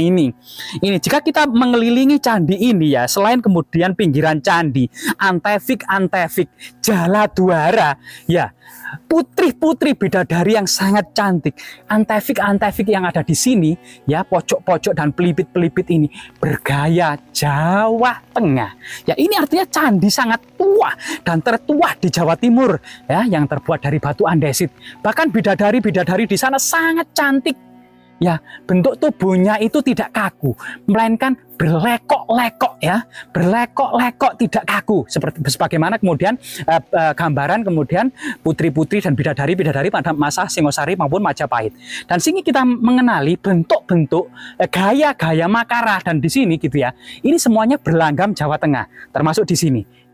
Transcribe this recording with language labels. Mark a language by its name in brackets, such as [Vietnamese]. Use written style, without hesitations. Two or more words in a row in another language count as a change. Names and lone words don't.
[Indonesian] Ini jika kita mengelilingi candi ini ya, selain kemudian pinggiran candi, antefik jaladuara ya, putri-putri bidadari yang sangat cantik, antefik yang ada di sini ya, pojok-pojok dan pelipit-pelipit ini bergaya Jawa Tengah ya. Ini artinya candi sangat tua dan tertua di Jawa Timur ya, yang terbuat dari batu andesit. Bahkan bidadari-bidadari di sana sangat cantik ya, bentuk tubuhnya itu tidak kaku, melainkan berlekok-lekok ya, berlekok-lekok tidak kaku, seperti sebagaimana kemudian gambaran kemudian putri-putri dan bidadari-bidadari pada masa Singosari maupun Majapahit. Dan sini kita mengenali bentuk-bentuk gaya-gaya Makara, dan di sini gitu ya, ini semuanya berlanggam Jawa Tengah, termasuk di sini.